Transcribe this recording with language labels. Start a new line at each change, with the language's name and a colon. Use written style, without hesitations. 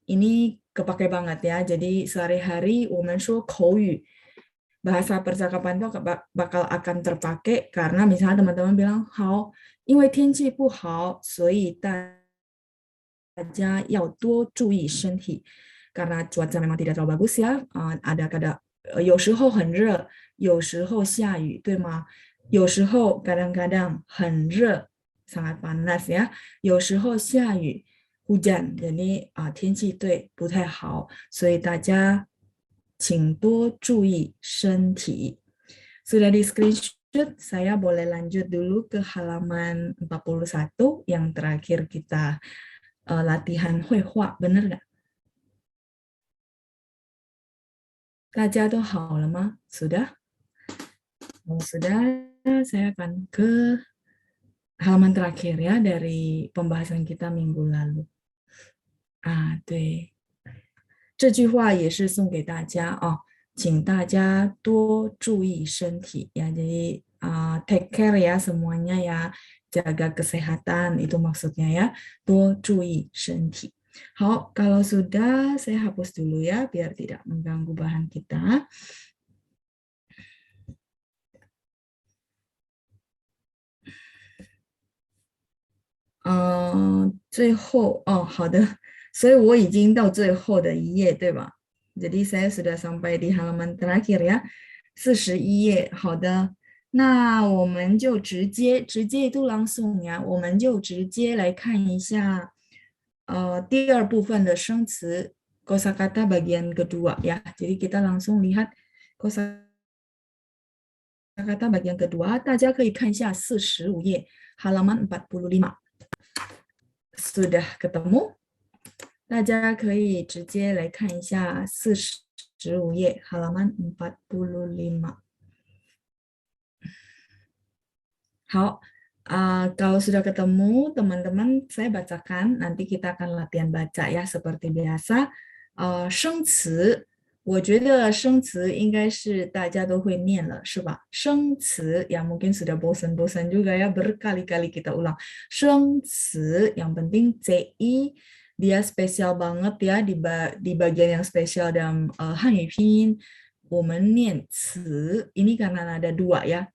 Indonesian: Ini kepake banget ya. Jadi sehari-hari
Chinese: 我们说口语,
Indonesian: bahasa percakapan itu bakal akan terpakai karena misalnya teman-teman bilang
Chinese: 好，因为天气不好，所以大家要多注意身体.
Indonesian: Karena cuaca memang tidak terlalu bagus ya.
Chinese: Ada 有时候很热，有时候下雨，对吗？有时候
Indonesian: kadang-kadang
Chinese: 很热,
Indonesian: sangat panas ya.
Chinese: 有时候下雨,
Indonesian: hujan. Jadi
Chinese: 天气对不太好，所以大家请多注意身体.
Indonesian: Sudah di screenshot, saya boleh lanjut dulu ke halaman 41 yang terakhir kita latihan 绘画, benar nggak?
Chinese: 大家都好了吗?
Indonesian: Sudah? Kalau sudah, saya akan ke halaman terakhir ya dari pembahasan kita minggu lalu.
Chinese: 对，这句话也是送给大家请大家多注意身体
Indonesian: ya. Jadi
English: take care
Indonesian: ya semuanya ya, jaga kesehatan itu maksudnya ya,
Chinese: 多注意身体.
Indonesian: 好, kalau sudah saya hapus dulu ya biar tidak mengganggu bahan kita.
Chinese: 最后好的，所以我已经到最后的一页，对吧？
Indonesian: Jadi saya sudah sampai di halaman terakhir ya, 41页。
Chinese: 好的，那我们就直接
Indonesian: itu langsung ya，
Chinese: 我们就直接来看一下第二部分的生词
Indonesian: kosakata bagian kedua ya. Jadi kita langsung lihat kosakata bagian kedua，
Chinese: 大家可以看一下45页
Indonesian: halaman 45。 sudah ketemu，
Chinese: 大家可以直接来看一下45页
Indonesian: halaman 45。好，kalau sudah ketemu teman-teman, saya bacakan, nanti kita akan latihan baca ya seperti biasa.
Chinese: 生词，我觉得生词应该是大家都会念了，是吧？
Indonesian: 生词 yang mungkin sudah bosan-bosan juga ya berkali-kali kita ulang. 生词 yang penting CI dia spesial banget ya di bagian yang spesial dalam Hanyu Pinyin.
Chinese: 我们念词
Indonesian: ini karena ada dua ya.